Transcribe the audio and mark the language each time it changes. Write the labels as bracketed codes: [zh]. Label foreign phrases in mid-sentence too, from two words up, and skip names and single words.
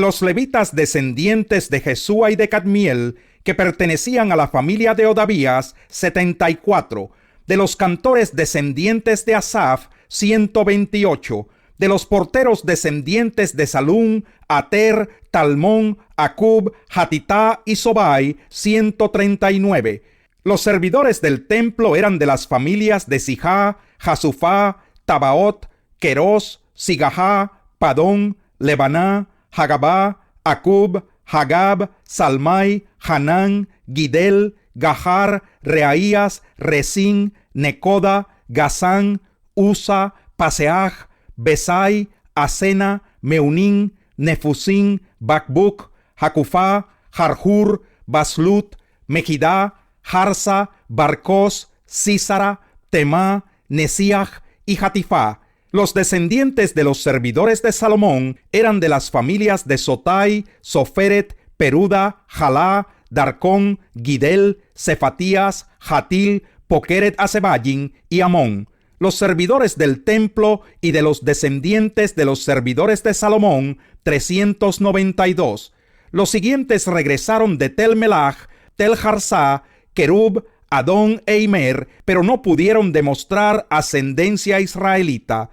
[es] los levitas descendientes de Jesúa y de Cadmiel, que pertenecían a la familia de Odavías, 74, de los cantores descendientes de Asaf, 128, de los porteros descendientes de Salum, Ater, Talmón, Acub, Hatitá y Sobai, 139. Los servidores del templo eran de las familias de Sijá, Jasufá, Tabaot, Queros, Sigahá, Padón, Lebaná, Hagabá, Acub, Hagab, Salmai, Hanán, Gidel, Gahar, Reaías, Resín, Necoda, Gazán, Usa, Paseaj, Besai, Asena, Meunín, Nefusín, Bakbuk, Jacufá, Jarjur, Baslut, Mejidá, Harsa, Barcos, Sísara, Temá, Nesiaj y Hatifá. Los descendientes de los servidores de Salomón eran de las familias de Sotai, Soferet, Peruda, Jalá, Darcón, Gidel, Cefatías, Hatil, Pokeret Hasebayim y Amón. Los servidores del templo y de los descendientes de los servidores de Salomón, 392. Los siguientes regresaron de Tel Melach, Tel Harsá, Kerub, Adón e Imer, pero no pudieron demostrar ascendencia israelita.